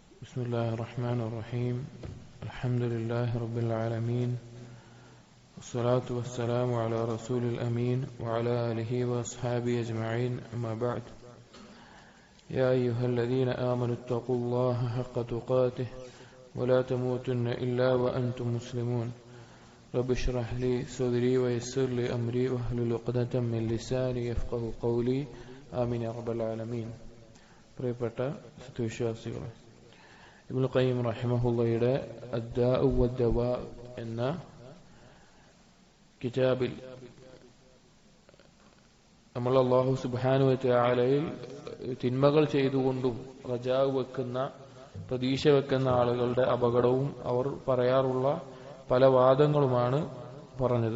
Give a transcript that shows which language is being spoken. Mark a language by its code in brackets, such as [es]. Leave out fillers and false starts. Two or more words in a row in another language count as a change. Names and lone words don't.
[ar] بسم الله الرحمن الرحيم الحمد لله رب العالمين والصلاة والسلام على رسول الأمين وعلى آله وأصحابه أجمعين أما بعد يا أيها الذين آمنوا اتقوا الله حق تقاته ولا تموتن إلا وأنتم مسلمون رب اشرح لي صدري ويسر لي أمري واحلل عقدة من لساني يفقهوا قولي آمين يا رب العالمين. [ml] പ്രിയപ്പെട്ട സത്യവിശ്വാസികളെ, ഇബ്നുൽ ഖയ്യിം റഹിമഹുള്ളയുടെ അദ്ദാഉ വദ്ദവാ എന്ന കിതാബിൽ നമ്മൾ [ar] الله سبحانه وتعالى [ml] തിന്മകൾ ചെയ്തുകൊണ്ടും റജാ വെക്കുന്ന പ്രതീക്ഷ വെക്കുന്ന ആളുകളുടെ അപകടവും അവർ പറയാറുള്ള പല വാദങ്ങളുമാണ് പറഞ്ഞത്.